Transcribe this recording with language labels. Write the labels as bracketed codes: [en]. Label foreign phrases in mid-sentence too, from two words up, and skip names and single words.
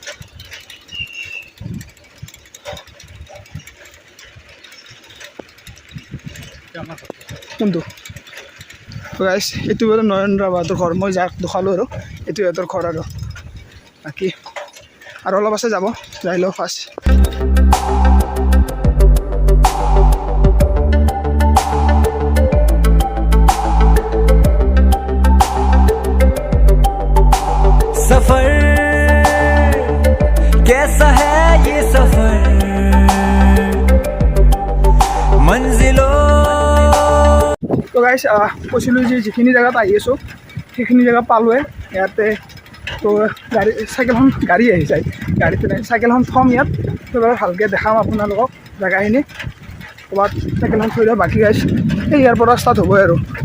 [as] কোনটো গাইছ এইটো বাৰু নয়ন ৰাভাহঁতৰ ঘৰ মই যাক দেখালোঁ আৰু এইটো সিহঁতৰ ঘৰ আৰু বাকী আৰু অলপ আছে যাব যাই লওঁ ফাৰ্ষ্ট [hi] सफर कैसा है ये सफर मंजिलों [as] তো গাইছ কৈছিলোঁ যে যিখিনি জেগাত আহি আছোঁ সেইখিনি জেগা পালোঁৱে ইয়াতে তো গাড়ী আহি যায় গাড়ীতে নাই চাইকেলখন থ'ম ইয়াত তো বাৰু ভালকৈ দেখাম আপোনালোকক জেগাখিনি ক'ৰবাত চাইকেলখন থৈ দিওঁ বাকী গাইছ এই ইয়াৰ পৰা ষ্টাৰ্ট হ'বই আৰু